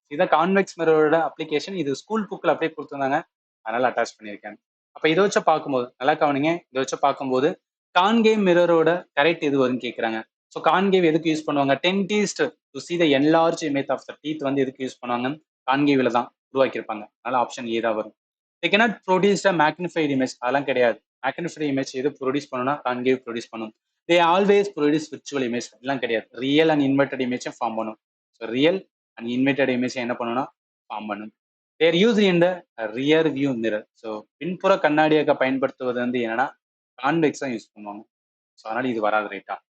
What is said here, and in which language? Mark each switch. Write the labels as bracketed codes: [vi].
[ta] இதுதான் convex மிரரோட application. இது school புக்ல அப்படியே கொடுத்துருந்தாங்க, அதனால அட்டாச் பண்ணியிருக்கேன். அப்ப இதை வச்சு பார்க்கும்போது நல்லா கவனிங்க, இதை வச்சு பார்க்கும்போது கான்கேவ் மிரரோட கரெக்ட் எது வரும்னு கேட்கறாங்க. ஸோ கான்கேவ் எதுக்கு யூஸ் பண்ணுவாங்க, [en] dentist to see the enlarge image of the teeth [ta] வந்து எதுக்கு யூஸ் பண்ணுவாங்க, கான்கேவ்ல தான் உருவாக்கியிருப்பாங்க. அதனால ஆப்ஷன் ஏ தான் வரும். [en] they cannot produce a magnified image, [ta] அதெல்லாம் கிடையாது. மேக்னிஃபைடு இமேஜ் எது ப்ரொடியூஸ் பண்ணணும்னா கான்கேவ் ப்ரொடியூஸ் பண்ணும். [en] they always produce virtual image, [ta] எல்லாம் கிடையாது. ரியல் அண்ட் இன்வெர்டட் இமேஜும் ஃபார்ம் பண்ணும். So real and inverted image என்ன பண்ணணும்னா ஃபார்ம் பண்ணும். [en] They're use in the rear view mirror. [ta] So பின்புற கண்ணாடியாக பயன்படுத்துவது வந்து என்னன்னா கான்வெக்ஸ் தான் யூஸ் பண்ணுவாங்க. ஸோ அதனால இது வராது ரைட்டா.